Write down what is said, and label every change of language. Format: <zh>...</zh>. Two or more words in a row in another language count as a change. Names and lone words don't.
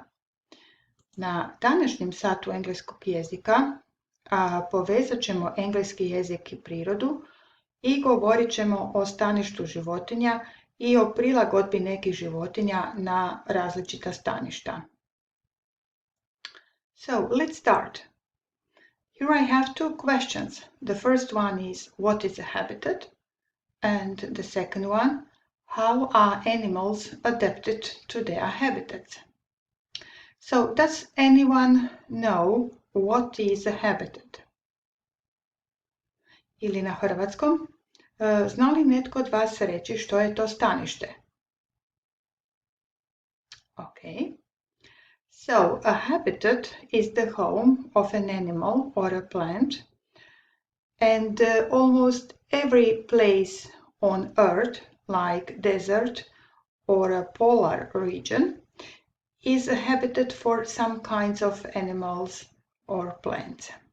<hr>Na današnjem satu engleskog jezika povezat ćemo engleski jezik i prirodu i govorit ćemo o staništu životinja i o prilagodbi nekih životinja na različita staništa.</hr> <en>So, let's start. Here I have two questions. The first one is, what is a habitat? And the second one, how are animals adapted to their habitats? So, does anyone know what is a habitat?</en> <hr>Ili na hrvatskom, zna li netko od vas reći što je to stanište?</hr> <en>Okay. So, a habitat is the home of an animal or a plant, and almost every place on Earth, like desert or a polar region, is a habitat for some kinds of animals or plants.</en>